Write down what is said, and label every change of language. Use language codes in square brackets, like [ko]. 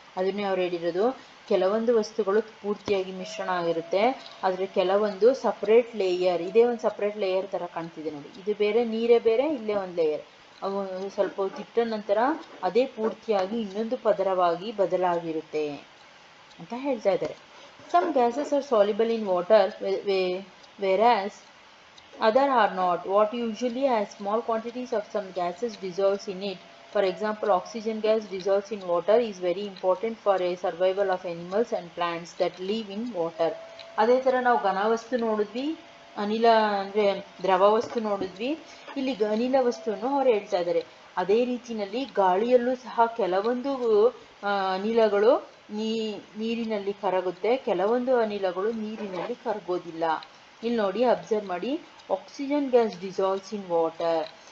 [kn] ಅದನ್ನೇ ಅವ್ರು ಹೇಳಿರೋದು, ಕೆಲವೊಂದು ವಸ್ತುಗಳು ಪೂರ್ತಿಯಾಗಿ ಮಿಶ್ರಣ ಆಗಿರುತ್ತೆ, ಆದರೆ ಕೆಲವೊಂದು ಸಪ್ರೇಟ್ ಲೇಯರ್, ಇದೇ ಒಂದು ಸಪ್ರೇಟ್ ಲೇಯರ್ ಥರ ಕಾಣ್ತಿದೆ ನೋಡಿ, ಇದು ಬೇರೆ, ನೀರೇ ಬೇರೆ, ಇಲ್ಲೇ ಒಂದು ಲೇಯರ್, ಅವು ಸ್ವಲ್ಪ ಹೊತ್ತಿಟ್ಟ ನಂತರ ಅದೇ ಪೂರ್ತಿಯಾಗಿ ಇನ್ನೊಂದು ಪದರವಾಗಿ ಬದಲಾಗಿರುತ್ತೆ ಅಂತ ಹೇಳ್ತಾ ಇದ್ದಾರೆ. [en] Some gases are soluble in water whereas other are not. What usually has small quantities of some gases dissolves in it. For example, oxygen gas dissolves in water is very important for a survival of animals and plants that live in water. [kn] ಅದೇ ಥರ ನಾವು ಘನವಸ್ತು ನೋಡಿದ್ವಿ, ಅನಿಲ ಅಂದರೆ ದ್ರವ ವಸ್ತು ನೋಡಿದ್ವಿ, ಇಲ್ಲಿ ಅನಿಲ ವಸ್ತುವನ್ನು ಅವ್ರು ಹೇಳ್ತಾ ಇದ್ದಾರೆ. ಅದೇ ರೀತಿಯಲ್ಲಿ ಗಾಳಿಯಲ್ಲೂ ಸಹ ಕೆಲವೊಂದು ಅನಿಲಗಳು ನೀರಿನಲ್ಲಿ ಕರಗುತ್ತೆ, ಕೆಲವೊಂದು ಅನಿಲಗಳು ನೀರಿನಲ್ಲಿ ಕರಗೋದಿಲ್ಲ. ಇಲ್ಲಿ ನೋಡಿ, [en] Observe ಮಾಡಿ, oxygen gas dissolves in water.